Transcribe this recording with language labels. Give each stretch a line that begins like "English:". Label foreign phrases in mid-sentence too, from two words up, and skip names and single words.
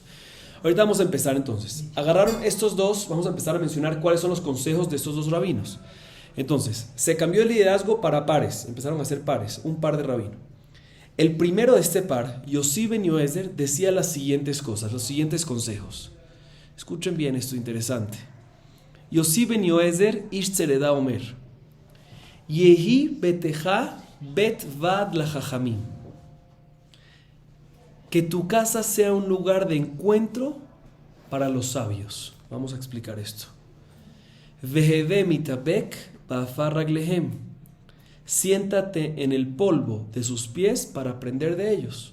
Spanish: Ahorita vamos a empezar entonces. Agarraron estos dos, vamos a empezar a mencionar cuáles son los consejos de estos dos rabinos. Entonces, se cambió el liderazgo para pares, empezaron a ser pares, un par de rabinos. El primero de este par, Yossi ben Yoezer, decía las siguientes cosas, los siguientes consejos. Escuchen bien esto interesante.
Hebrew: יוסי בן יועזר איש צרדה אומר יהי ביתך בית ועד לחכמים.
Spanish: Que tu casa sea un lugar de encuentro para los sabios. Vamos a explicar esto.
Hebrew: והוי מתאבק בעפר רגליהם.
Spanish: Siéntate en el polvo de sus pies para aprender de ellos.